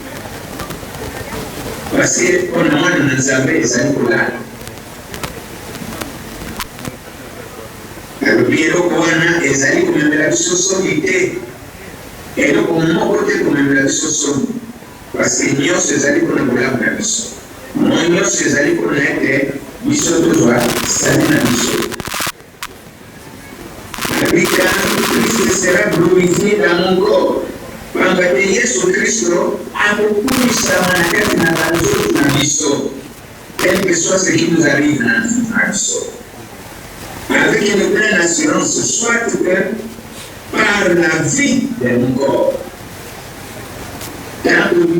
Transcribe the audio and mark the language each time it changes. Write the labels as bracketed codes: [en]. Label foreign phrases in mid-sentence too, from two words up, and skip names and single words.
[fr] parce que [ln] mpona mwana na nzambe ezali kolala alobi eloko wana ezali komemela biso soni te eloko moko te komemela biso soni [fr] parce que [ln] nyonso ezali mpona bolamu na biso nyonso ezali mpona ete biso tozwa sali na biso [fr] abika Christ sera glorifié dans mon corps [ln] pamba te Yesu Kristo akokumisama na kati na banzoto na biso [fr] quel que soit ce qui nous arrive [ln] na biso [fr] avec une pleine assurance, soit que par la vie de mon corps, dans